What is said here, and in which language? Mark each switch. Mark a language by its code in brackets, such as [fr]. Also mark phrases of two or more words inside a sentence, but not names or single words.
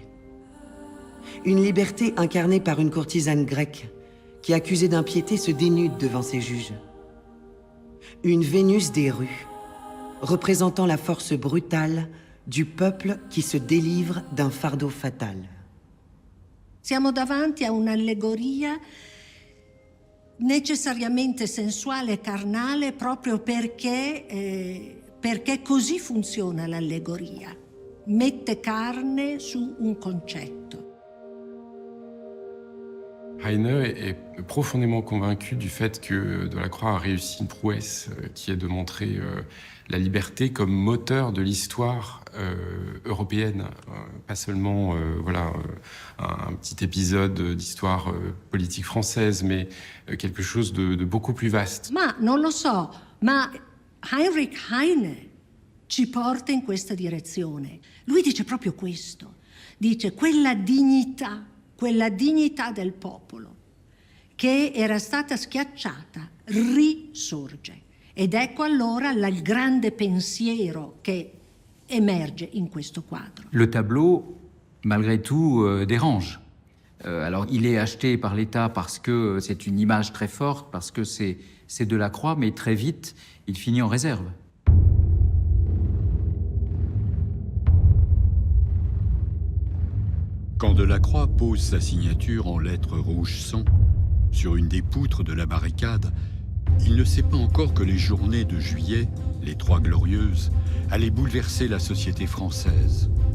[fr] Une liberté incarnée par une courtisane grecque qui, accusée d'impiété, se dénude devant ses juges. Une Vénus des rues, représentant la force brutale du peuple qui se délivre d'un fardeau fatal. [it] Siamo davanti a un'allegoria necessariamente sensuale e carnale proprio perché così funziona l'allegoria. Mette carne su un concetto. [fr] Heine est profondément convaincu du fait que Delacroix a réussi une prouesse qui est de montrer la liberté comme moteur de l'histoire européenne, pas seulement un petit épisode d'histoire politique française, mais quelque chose de beaucoup plus vaste. [it] Ma non lo so, ma Heinrich Heine ci porta in questa direzione. Lui dice proprio questo, dice quella dignità del popolo che era stata schiacciata risorge. Ed ecco allora il grande pensiero che émerge in questo quadro. [fr] Le tableau, malgré tout, dérange. Alors, il est acheté par l'État parce que c'est une image très forte, parce que c'est Delacroix, mais très vite, il finit en réserve. Quand Delacroix pose sa signature en lettres rouge sang sur une des poutres de la barricade, il ne sait pas encore que les journées de juillet, les Trois Glorieuses, allaient bouleverser la société française.